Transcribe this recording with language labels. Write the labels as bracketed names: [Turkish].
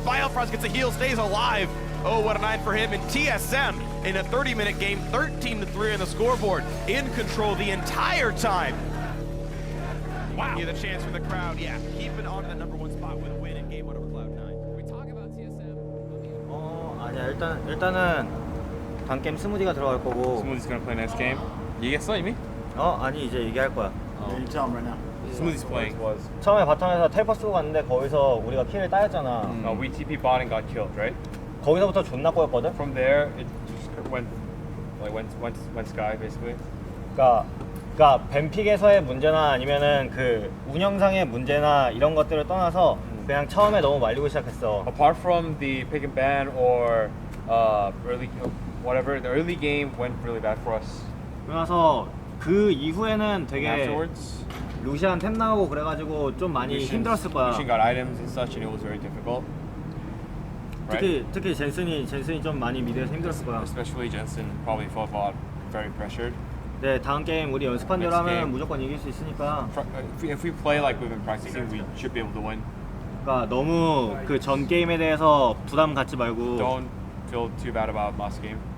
[English] Biofrost gets a heal, stays alive. Oh, what a 9 for him. And TSM, in a 30-minute game, 13-3 on the scoreboard, in control the entire time. Wow. Give the chance for the crowd. Yeah, keeping on to the number 1 spot with a win in game 1 over Cloud9. We talk about TSM. [Korean] 아니야, 일단은 단 게임 스무디가 들어갈 거고. [English] Smoothie's gonna play next game. [Korean] 얘기했어 이미? 아니 이제 얘기할 거야. [English] You tell him right now. Smoothie's playing. [Korean] 처음에 바텀에서 텔퍼 쓰고 갔는데 거기서 우리가 킬을 따였잖아. [English] We TP bot and got killed, right? [Korean] 거기서부터 존나 꼬였거든. [English] From there, it just went sky basically. [Korean] 그러니까 뱀픽에서의 문제나 아니면은 그 운영상의 문제나 이런 것들을 떠나서 그냥 처음에 너무 말리고 시작했어. [English] Apart from the pick and ban or early whatever, the early game went really bad for us. [Korean] 그래서 그 이후에는 되게 [English] Afterwards, [Korean] 루시안 템 나오고 그래가지고 좀 많이 힘들었을 거야. [English] Lucian got items and such, and it was very difficult. [Korean] 특히 젠슨이 좀 많이 미드에서 힘들었을 거야. [English] Especially Jensen probably felt very pressured. [Korean] 네, 다음 게임 우리 연습한 대로 하면 무조건 이길 수 있으니까. [English] If we play like we've been practicing, we should be able to win. [Korean] 그러니까 너무 그 전 게임에 대해서 부담 갖지 말고. [English] Don't feel too bad about last game.